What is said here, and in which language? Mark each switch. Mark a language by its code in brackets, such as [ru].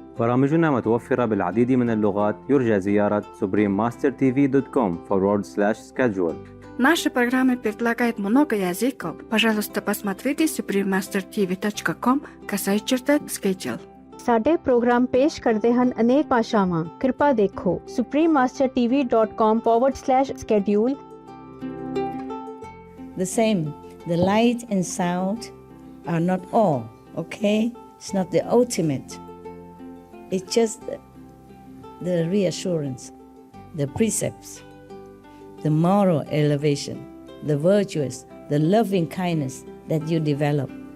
[ar] برامجنا متوفرة بالعديد من اللغات. يرجى زيارة suprememastertv.com/schedule. [ru] Наши программы предлагают много языков. Пожалуйста, посмотрите suprememastertv.com/schedule। [pa] ਸਾਡੇ programme ਪੇਸ਼ ਕਰਦੇ ਹਨ ਅਨੇਕ ਭਾਸ਼ਾਵਾਂ। ਕਿਰਪਾ ਦੇਖੋ suprememastertv.com/schedule। [en] The same, the light and sound are not all, okay? It's not the ultimate. It's just the reassurance, the precepts, the moral elevation, the virtuous, the loving kindness that you develop.